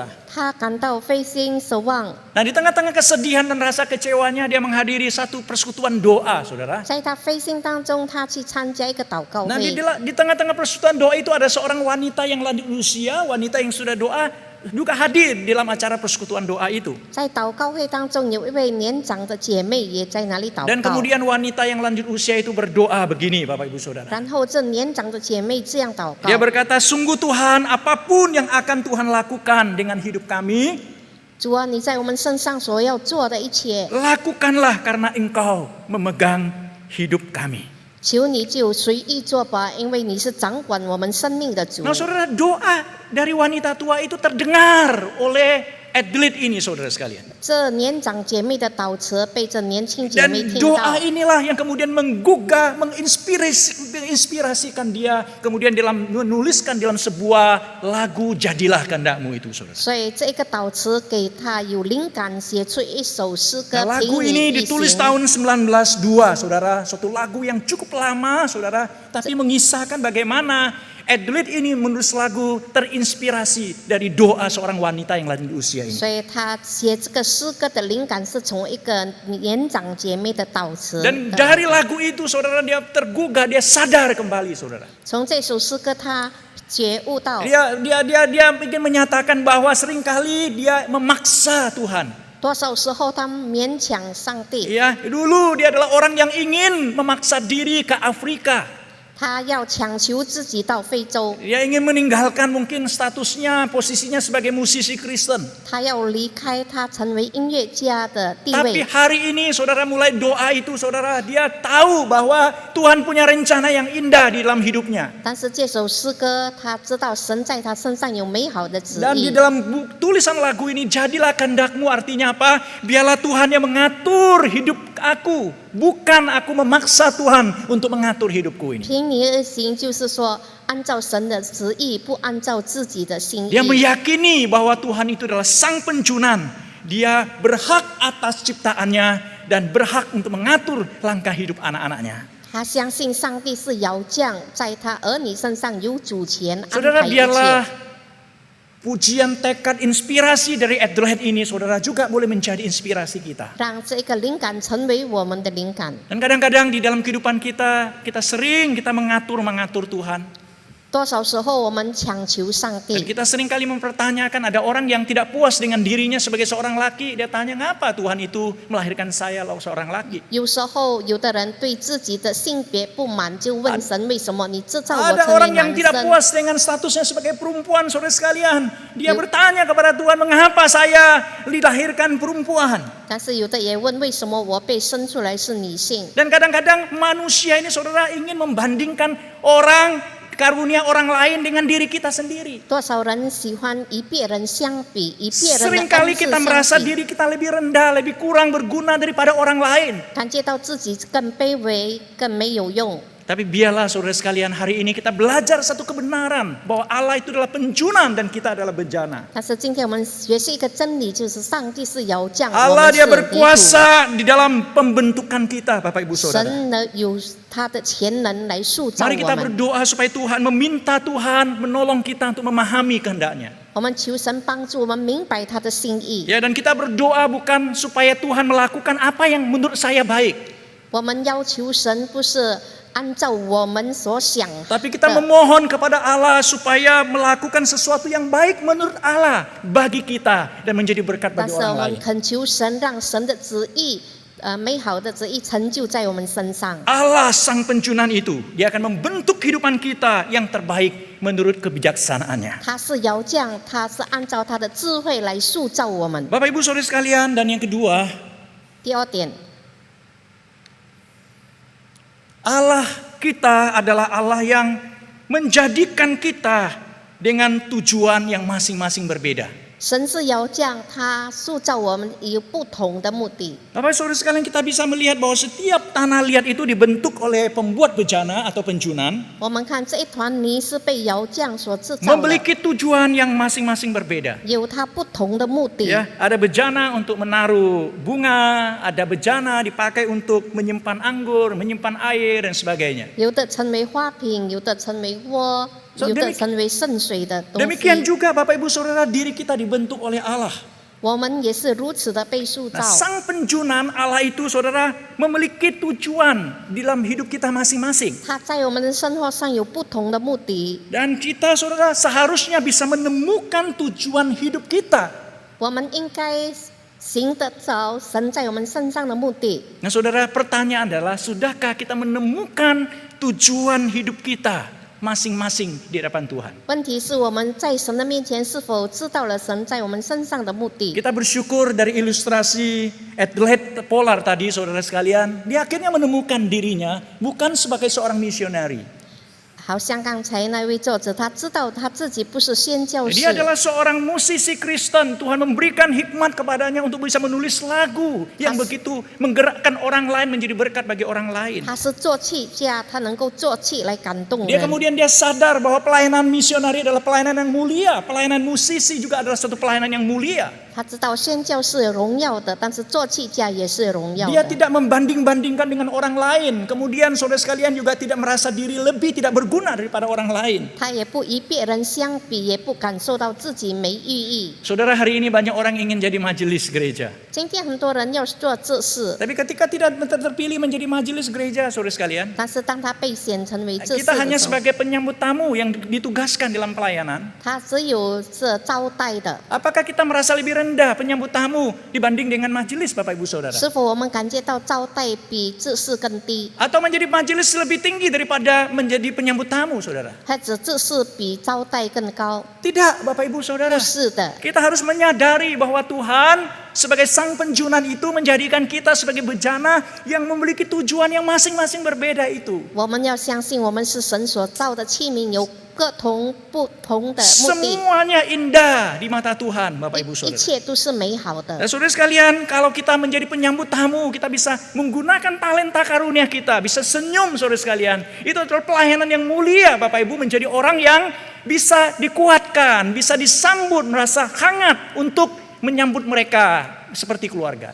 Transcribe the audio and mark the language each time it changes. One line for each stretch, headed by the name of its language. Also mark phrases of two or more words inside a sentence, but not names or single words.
Chinese: 她感到非心失望，
Indonesian: Nah, di tengah-tengah kesedihan dan rasa kecewanya, dia menghadiri satu persekutuan doa, saudara.
Chinese: 在她非心当中，她去参加一个祷告
Indonesian: Nah,
Chinese: 会。
Indonesian: di tengah-tengah persekutuan doa itu ada seorang wanita yang lanjut usia, wanita yang sudah doa, juga hadir dalam acara persekutuan doa itu.
Chinese: 在祷告会当中，有一位年长的姐妹也在那里祷
Indonesian: Dan
Chinese: 告。
Indonesian: kemudian wanita yang lanjut usia itu berdoa begini, Bapak Ibu Saudara.
Chinese: 然后这年长的姐妹这样祷告
Indonesian: Dia：“ berkata, sungguh Tuhan, apapun yang akan Tuhan lakukan dengan hidup kami,
Chinese: 主啊，你在我们身上所要做的一切，
Indonesian: lakukanlah karena Engkau memegang hidup kami.”
Chinese: 求你就随意做吧，因为你是掌管我们生命的主。
Indonesian: Nah, saudara, doa dari wanita tua itu terdengar oleh Edlet ini, saudara sekalian.
Chinese: 这年长姐妹的祷词被这年轻姐
Indonesian: Dan
Chinese: 妹听
Indonesian: doa
Chinese: 到，
Indonesian: inilah yang kemudian menggugah, menginspirasikan dia, kemudian menuliskan dalam sebuah lagu Jadilah Kehendakmu itu, saudara.
Chinese: 所以这个祷词给她有灵感，写出一首诗歌
Indonesian: Nah,
Chinese: 凭
Indonesian: lagu
Chinese: 你
Indonesian: ini
Chinese: 一
Indonesian: ditulis
Chinese: 行。
Indonesian: tahun 1902, saudara. Suatu lagu yang cukup lama, saudara. Tapi mengisahkan bagaimana Edlet ini menulis lagu terinspirasi dari doa seorang wanita yang lanjut usia ini.
Chinese: 所以她写这个诗歌的灵感是从一个年长姐妹的祷词。
Indonesian: Dan dari lagu itu, saudara, dia tergugah, dia sadar kembali, saudara.
Chinese: 从这首诗歌，她觉悟到，
Indonesian: Dia ingin menyatakan bahwa seringkali dia memaksa Tuhan.
Chinese: 多少时候她勉强上帝，
Indonesian: Ya, dulu dia adalah orang yang ingin memaksa diri ke Afrika.
Chinese: 她要强求自己到非洲，
Indonesian: Dia ingin meninggalkan mungkin statusnya, posisinya sebagai musisi Kristen.
Chinese: 她要离开她成为音乐家的地
Indonesian: Tapi
Chinese: 位。
Indonesian: hari ini saudara mulai doa itu, saudara, dia tahu bahwa Tuhan punya rencana yang indah di dalam hidupnya.
Chinese: 但是这首诗歌，她知道神在她身上有美好的旨
Indonesian: Dan di
Chinese: 意。
Indonesian: dalam tulisan lagu ini, jadilah kehendakmu, artinya apa? Biarlah Tuhan yang mengatur hidup aku, bukan aku memaksa Tuhan untuk mengatur hidupku ini.
Chinese: 凭你而行，就是说按照神的旨意，不按照自己的心意
Indonesian: Dia。meyakini bahwa Tuhan itu adalah sang penjunan. Dia berhak atas ciptaannya dan berhak untuk mengatur langkah hidup anak-anaknya.
Chinese: 他相信上帝是窑匠，在他儿女身上有主权安
Indonesian: Saudara,
Chinese: 排一
Indonesian: biarlah
Chinese: 切。
Indonesian: pujian, tekad, inspirasi dari Edlet ini, saudara, juga boleh menjadi inspirasi kita.
Chinese: 让这个灵感成为我们的灵感。
Indonesian: Dan kadang-kadang di dalam kehidupan kita sering mengatur Tuhan.
Chinese: 多少时候我们强求上
Indonesian: Dan
Chinese: 帝，
Indonesian: kita sering kali mempertanyakan, ada orang yang tidak puas dengan dirinya sebagai seorang laki. Dia tanya, ngapa Tuhan itu melahirkan saya seorang laki?
Chinese: 有时候有的人对自己的性别不满，就问神为什么你制造我
Indonesian: Ada
Chinese: 成为
Indonesian: orang yang
Chinese: 男
Indonesian: tidak
Chinese: 生？
Indonesian: puas dengan statusnya sebagai perempuan, saudara sekalian. Dia bertanya kepada Tuhan, mengapa saya dilahirkan perempuan?
Chinese: 但是有的也问为什么我被生出来是女性？
Indonesian: Dan kadang-kadang manusia ini, saudara, ingin membandingkan karunia orang lain dengan diri kita sendiri.
Chinese: 多少人喜欢与别人相比，与别人的
Indonesian: Seringkali
Chinese: 恩赐
Indonesian: kita merasa
Chinese: 相比，
Indonesian: diri kita lebih rendah, lebih kurang berguna daripada orang lain.
Chinese: 感觉到自己更卑微、更没有用。
Indonesian: Tapi biarlah saudara sekalian hari ini kita belajar satu kebenaran bahwa Allah itu adalah penjunan dan kita adalah bejana.
Chinese: 但是今天我们学习一个真理，就是上帝是窑匠，我
Indonesian: Allah
Chinese: 们
Indonesian: dia
Chinese: 是泥土。
Indonesian: berkuasa di dalam pembentukan kita, Bapak Ibu Saudara.
Chinese: 神呢有他的潜能来塑造
Indonesian: Mari
Chinese: 我
Indonesian: kita
Chinese: 们。
Indonesian: berdoa supaya Tuhan meminta Tuhan menolong kita untuk memahami kehendaknya.
Chinese: 我们求神帮助我们明白他的心意。
Indonesian: Ya, dan kita berdoa bukan supaya Tuhan melakukan apa yang menurut saya baik,
Chinese: 我们要求神不是按照我们所想
Indonesian: tapi kita
Chinese: 的，
Indonesian: memohon kepada Allah supaya melakukan sesuatu yang baik menurut Allah bagi kita dan menjadi berkat
Chinese: 但
Indonesian: bagi
Chinese: 是我
Indonesian: orang
Chinese: 们
Indonesian: lain.
Chinese: 恳求神，让神的旨意，美好的旨意成就在我们身上。
Indonesian: Allah sang penjunan itu, dia akan membentuk kehidupan kita yang terbaik menurut kebijaksanaannya.
Chinese: 他是窑匠，他是按照他的智慧来塑造我们。
Indonesian: Bapak Ibu Saudara sekalian, dan yang kedua,
Chinese: 第二点，
Indonesian: Allah kita adalah Allah yang menjadikan kita dengan tujuan yang masing-masing berbeda.
Chinese: 神是窑匠，他塑造我们有不同的目的。
Indonesian: Bapak Saudara sekalian, kita bisa melihat bahwa setiap tanah liat itu dibentuk oleh pembuat bejana atau penjunan,
Chinese: 我们看这一团泥是被窑匠所制造的，
Indonesian: memiliki tujuan yang masing-masing berbeda.
Chinese: 有它不同的目的。
Indonesian: Ya, ada bejana untuk menaruh bunga, ada bejana dipakai untuk menyimpan anggur, menyimpan air dan sebagainya.
Chinese: 有的成为花瓶，有的成为窝，
Indonesian: So,
Chinese: 有的成为圣水的东
Indonesian: Demikian
Chinese: 西。
Indonesian: juga Bapak Ibu Saudara, diri kita dibentuk oleh Allah.
Chinese: 我们也是如此的被塑
Indonesian: Nah,
Chinese: 造。
Indonesian: sang penjunan Allah itu saudara memiliki tujuan di dalam hidup kita masing-masing.
Chinese: 他在我们的生活上有不同的目的，
Indonesian: Dan kita saudara seharusnya bisa menemukan tujuan hidup kita.
Chinese: 我们应该行得着神在我们身上的目的。
Indonesian: Nah saudara, pertanyaan adalah sudahkah kita menemukan tujuan hidup kita masing-masing di hadapan Tuhan?
Chinese: 问题是我们在神的面前是否知道了神在我们身上的目的？
Indonesian: Kita bersyukur dari ilustrasi atlet polar tadi saudara sekalian, dia akhirnya menemukan dirinya bukan sebagai seorang misionari.
Chinese: 好像刚才那位作者，他知道他自己不是宣教士，
Indonesian: Dia adalah seorang musisi Kristen. Tuhan memberikan hikmat kepadanya untuk bisa menulis lagu yang begitu menggerakkan orang lain menjadi berkat bagi orang lain.
Chinese: 他是作曲家，他能够作曲来感动
Indonesian: Dia
Chinese: 人。
Indonesian: kemudian dia sadar bahwa pelayanan misionari adalah pelayanan yang mulia. Pelayanan musisi juga adalah satu pelayanan yang mulia.
Chinese: 他知道宣教是荣耀的，但是作曲家也是荣耀
Indonesian: Dia
Chinese: 的。
Indonesian: tidak membanding-bandingkan dengan orang lain. Kemudian saudara sekalian juga tidak merasa diri lebih, tidak berguna daripada orang lain.
Chinese: 他也不与别人相比，也不感受到自己没意义。
Indonesian: Saudara, hari ini banyak orang ingin jadi majelis gereja.
Chinese: 今天很多人要做这事，
Indonesian: Tapi ketika tidak terpilih menjadi majelis gereja, saudara sekalian,
Chinese: 但是当他被选成为这事
Indonesian: kita hanya
Chinese: 的时候，
Indonesian: sebagai penyambut tamu yang ditugaskan dalam pelayanan.
Chinese: 他只有是招待的。
Indonesian: Apakah kita merasa lebih rendah penyambut tamu dibanding dengan majelis, Bapak Ibu Saudara?
Chinese: 是否我们感觉到招待比这事更低，
Indonesian: Atau menjadi majelis lebih tinggi daripada menjadi penyambut tamu, saudara?
Chinese: 或者这事比招待更高？
Indonesian: Tidak, Bapak Ibu Saudara.
Chinese: 不是的，
Indonesian: Kita harus menyadari bahwa Tuhan sebagai sang penjunan itu menjadikan kita sebagai bejana yang memiliki tujuan yang masing-masing berbeda itu.
Chinese: 我们要相信我们是神所造的器皿，有不同的目的，
Indonesian: Semuanya indah di mata Tuhan, Bapak Ibu
Chinese: 一
Indonesian: Saudara.
Chinese: 切都是美好的
Indonesian: Dan。saudara sekalian, kalau kita menjadi penyambut tamu, kita bisa menggunakan talenta karunia kita, bisa senyum saudara sekalian. Itu adalah pelayanan yang mulia, Bapak Ibu, menjadi orang yang bisa dikuatkan, bisa disambut, merasa hangat untuk menyambut mereka seperti keluarga.